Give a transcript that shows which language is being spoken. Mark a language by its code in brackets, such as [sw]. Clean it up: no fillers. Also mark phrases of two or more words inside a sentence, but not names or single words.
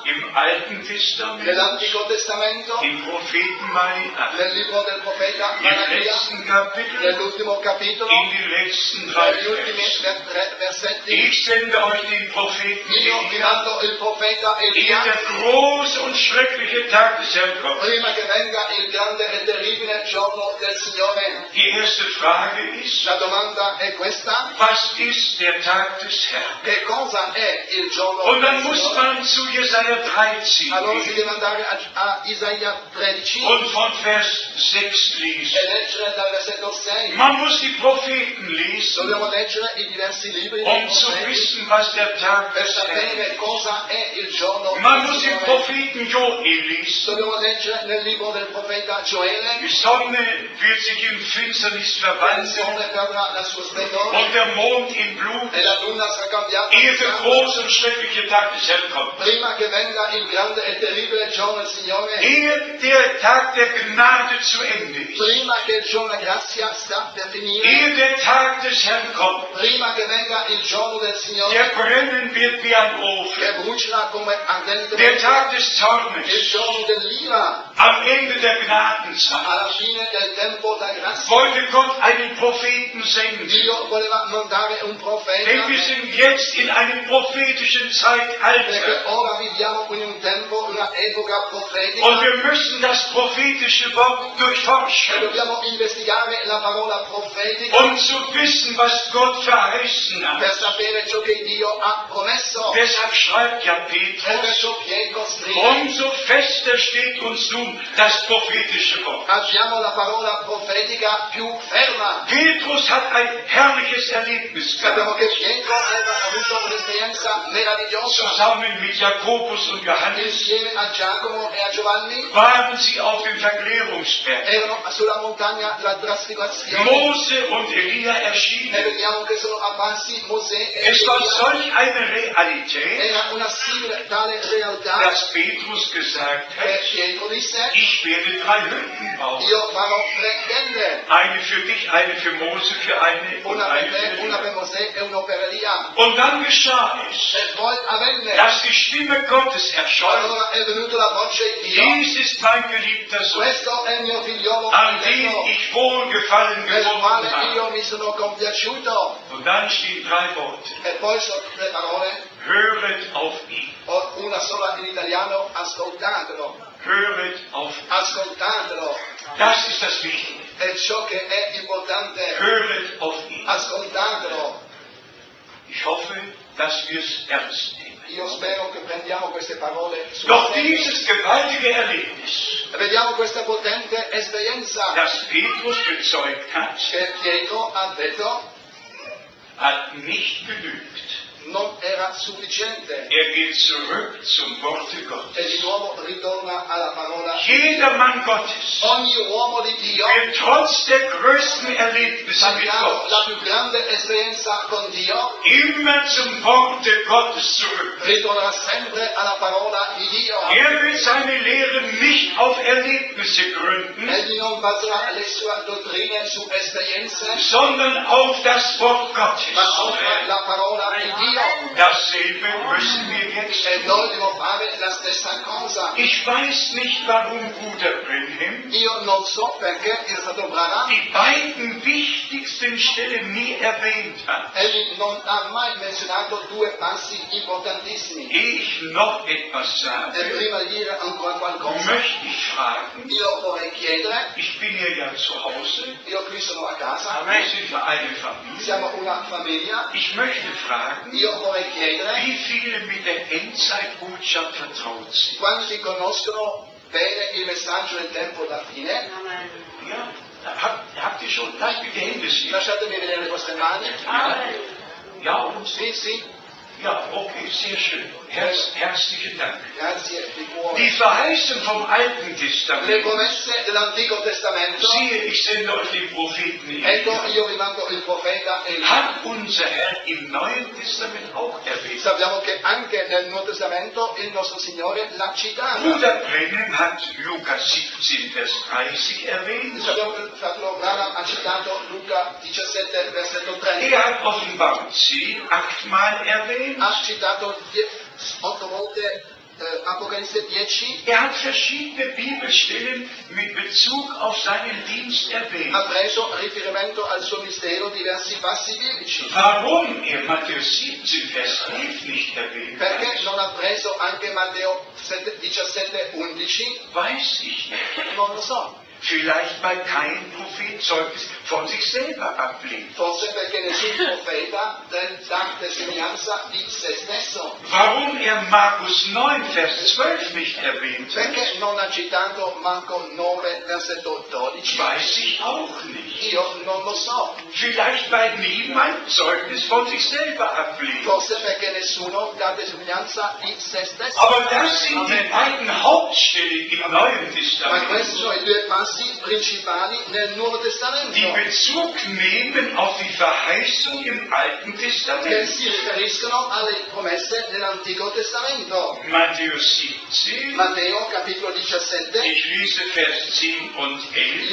[de] im Alten Testament, [it] dell'Antico Testamento, [de] im Propheten Malachi, [it] nel libro del profeta [de] im [it] Malachia, [de] letzten Kapitel, [it] nell'ultimo capitolo, [de] in den letzten 3 [it] negli ultimi [de] Versen. [it] versetti. [de] Ich sende euch den Propheten [it] Io vi Elia, mando il profeta [de] ehe Elia der große und schreckliche Tag des Herrn kommt. [it] prima che venga il grande e terribile giorno del Signore. [de] Die erste Frage ist, [it] La domanda è questa: [de] was ist der Tag des Herrn? [it] che cosa è il giorno [de] Und dann [it] del [de] muss [it] Signore? [de] man zu Jesaja 13 [it] Allora si [de] gehen [it] deve andare a Isaia 13 [de] und von Vers 6 [it] e [de] lesen. [it] leggere dal versetto 6. [de] Man muss die Propheten lesen, [it] Dobbiamo leggere i diversi libri dei [de] um zu [it] profeti [de] wissen, was der Tag [it] per [de] des Herrn [it] sapere [de] ist. [it] cosa è il giorno [de] Man [it] del [de] muss den [it] Signore. [de] Propheten Joel lesen. [it] Dobbiamo leggere nel libro del profeta Gioele. [de] Die Sonne wird sich in Finsternis [it] La [de] verwandeln [it] nazione perderà la sua splendore [de] und der Mond in Blut, [it] e la luna sarà cambiata [de] ehe [it] in [de] der [it] sangue, [de] große und schreckliche Tag des Herrn kommt. [it] prima che venga il grande e terribile giorno del Signore, [de] Ehe der Tag der Gnade zu Ende ist, [it] prima che il giorno della grazia sta per finire, [de] ehe der Tag des Herrn kommt, [it] prima che venga il giorno del [de] der [it] Signore [de] brennen wird wie ein [it] che [de] Ofen, [it] brucerà come ardente [de] der Tag des [it] il [de] Zornes, [it] giorno dell'ira, [de] am Ende der Gnadenzeit, [it] alla fine del tempo da grazia. [de] wollte Gott einen Propheten senden. [it] Dio voleva mandare un profeta [de] Denn wir sind jetzt in einem prophetischen [it] perché [de] Zeitalter. [it] ora viviamo in un tempo, una epoca profetica [de] Und wir müssen das prophetische Wort [it] e [de] durchforschen, [it] dobbiamo investigare la parola profetica [de] um zu wissen, was Gott verheißen [it] per [de] hat. [it] sapere ciò che Dio ha promesso. [de] Deshalb schreibt ja [it] E [de] Petrus, [it] perciò Pietro scrive: [de] umso fester steht uns nun das prophetische Wort. [it] abbiamo la parola profetica più ferma. [de] Petrus hat ein herrliches Erlebnis [it] Sappiamo [de] gehabt, [it] che Pietro aveva avuto un'esperienza meravigliosa. [de] zusammen mit Jakobus und Johannes [it] Insieme a Giacomo e a Giovanni [de] waren sie auf dem Verklärungsberg. [it] erano sulla montagna della trasfigurazione [de] Mose und Elia [it] e [de] erschienen. [it] vediamo che sono apparsi Mosè e [de] Es war Elia. solch eine Realität, [it] Era una simile tale realtà [de] dass Petrus gesagt [it] che [de] hat, [it] Pietro disse: [de] ich werde 3 Hütten bauen. [it] io farò 3 tende, [de] Eine für dich, eine für Mose, für eine und [it] una [de] eine [it] per [de] für [it] me, una Elia. per Mosè e una per Elia. [de] Und dann geschah es, [it] E poi avvenne, [de] dass die Stimme Gottes erscholl. [it] allora è venuta la voce di Dio: [de] Dies ist mein geliebter Sohn, [it] questo è il mio figliolo [de] an dem [it] eletto, [de] ich wohlgefallen [it] nel [de] gefunden [it] quale [de] habe. [it] io mi sono compiaciuto. [de] Und dann stehen 3 Worte. [it] E poi sono 3 parole, [de] Höret auf ihn. [it] o una sola in italiano: ascoltatelo, [de] Höret auf ihn. [it] ascoltatelo. [de] Das ist das Wichtige. [it] È ciò che è importante, [de] Höret auf ihn. [it] ascoltatelo. [de] Ich hoffe, dass wir es ernst nehmen. [it] Io spero che prendiamo queste parole sul [de] Doch [it] serio. [de] dieses gewaltige Erlebnis, [it] Vediamo questa potente esperienza [de] das Petrus bezeugt hat, [it] che Pietro ha detto [de] hat nicht genügt, [it] non era sufficiente. [de] Er geht zurück zum Worte [it] E [de] Gottes. [it] di nuovo ritorna alla parola. [de] Jeder Mann Gottes [it] Ogni uomo di Dio, [de] wird trotz der größten Erlebnisse mit [it] malgrado la [de] Gott [it] più grande esperienza con Dio, [de] immer zum Worte Gottes zurück. [it] ritornerà sempre alla parola di Dio. [de] Er wird seine Lehre nicht auf Erlebnisse gründen, [it] Egli non baserà le sue dottrine su esperienze, [de] sondern auf das Wort Gottes. [it] ma sulla parola di Dio. [de] Dasselbe müssen wir jetzt [it] E [de] tun. [it] noi dobbiamo fare la stessa cosa. [de] Ich weiß nicht, warum Bruder Brenhem [it] Io non so perché il fratello Branham, [de] die beiden wichtigsten Stellen nie erwähnt hat. [it] egli non ha mai menzionato due passi importantissimi. [de] Ehe ich noch etwas [it] E [de] sage, [it] prima di dire ancora qualcosa, [de] möchte ich fragen, [it] io vorrei chiedere, [de] ich bin hier ja zu Hause, [it] io qui sono a casa, [de] wir sind ja eine Familie, [it] siamo una famiglia, [de] ich möchte fragen, [it] io vorrei chiedere [de] wie viele mit der Endzeitbotschaft vertraut sind. [it] quanti conoscono bene il messaggio del tempo da fine. [de] Ja, habt ihr schon, lasst mir die Hände sehen. [it] Lasciatemi vedere le vostre mani. [de] Ja, und [it] Sì, sì, [de] ja, okay, sehr schön. Herzlichen Dank. [it] grazie di cuore. [de] Die Verheißung vom Alten [it] Le [de] Testament. [it] promesse dell'Antico Testamento, [de] Siehe, ich sende euch den Propheten [it] ecco [de] Elia. [it] io vi mando il profeta Elia. [de] Hat unser Herr im Neuen Testament auch erwähnt. [it] Sappiamo che anche nel Nuovo Testamento il nostro Signore l'ha citata. [de] Bruder Brenhem hat Lukas 17, Vers 30 erwähnt. [it] Sappiamo che il fratello Branham ha citato Luca 17, versetto 30. [de] Er hat Offenbarung 10 8-mal erwähnt. [it] Ha citato 8 volte Apocalisse 10. [de] Er hat verschiedene Bibelstellen mit Bezug auf seinen Dienst erwähnt. [it] Ha preso riferimento al suo mistero diversi passi biblici. [de] Warum er Matthäus 17, Vers 11 nicht erwähnt [it] Perché [de] hat, [it] non ha preso anche Matteo 17, 11? [de] weiß ich nicht. [it] Non lo so. [de] Vielleicht weil kein Prophet Zeugnis von sich selber ablegt. [it] Forse perché nessun profeta dà testimonianza di se stesso. [de] Warum er Markus 9, Vers 12 nicht erwähnt hat, [it] Perché non ha citato Marco 9, versetto 12? [de] weiß ich auch nicht. [it] Io non lo so. [de] Vielleicht weil niemand Zeugnis von sich selber ablegt. [it] Forse perché nessuno dà testimonianza di se stesso. [de] Aber das sind die beiden Hauptstellen im Neuen [it] Ma [de] Testament, [it] questi sono i due passi principali nel Nuovo [de] die [it] Testamento, [de] Bezug nehmen auf die Verheißung im Alten [it] che [de] Testament. [it] si riferiscono alle promesse dell'Antico Testamento. [de] Matthäus 17, [it] Matteo capitolo 17, [de] ich lese Vers 10 und 11.